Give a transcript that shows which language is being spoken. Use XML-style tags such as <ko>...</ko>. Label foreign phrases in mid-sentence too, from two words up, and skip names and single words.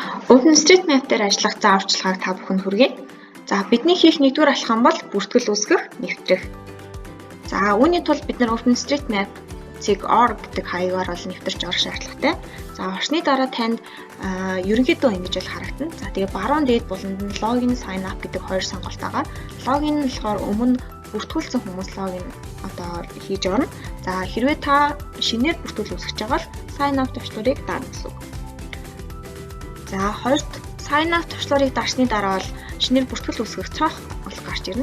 <mn>OpenStreetMap дээр ажиллах зааварчилгааг та бүхэнд хүргэе. За бидний хийх нэгдүгээр алхам бол бүртгэл үүсгэх, нэвтрэх. За үүний тулд бид нар OpenStreetMap.org гэдэг хаягаар бол нэвтэрч орох шаардлагатай. За орсны дараа танд ерөнхийдөө ингэж бол харагдана. За тэгээ баруун дээд буланд нь</mn> <en>login sign up</en> <mn>гэдэг хоёр сонголт байгаа. Login нь болохоор өмнө бүртгүүлсэн хүмүүс login хийж орно. За хэрвээ та шинээр бүртгэл үүсгэж байгаа бол</mn> <en>sign up</en> <mn>төвчлөрийг дарна гэсэн үг. За хоёрт</mn> <en>sign up</en> <mn>төвчлөрийг дарсны дараа бол шинээр бүртгэл үүсгэх цонх бол гарч ирнэ.</mn>